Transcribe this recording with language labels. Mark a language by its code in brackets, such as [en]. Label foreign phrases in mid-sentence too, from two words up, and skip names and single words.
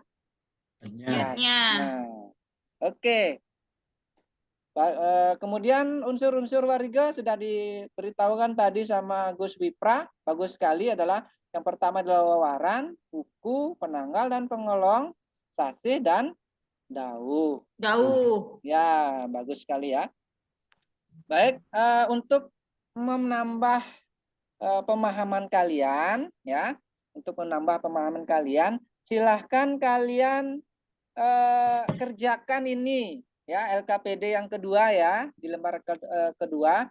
[id] Ya. Nah, oke. Kemudian unsur-unsur warga sudah diberitahukan tadi sama Gus Wipra. Bagus sekali adalah yang pertama adalah wawaran, buku, penanggal dan pengolong, sasih dan dauh. Dauh. Ya, bagus sekali ya. Baik, untuk menambah pemahaman kalian, ya, untuk menambah pemahaman kalian, silahkan kalian kerjakan ini, ya, LKPD yang kedua, ya, di lembar kedua.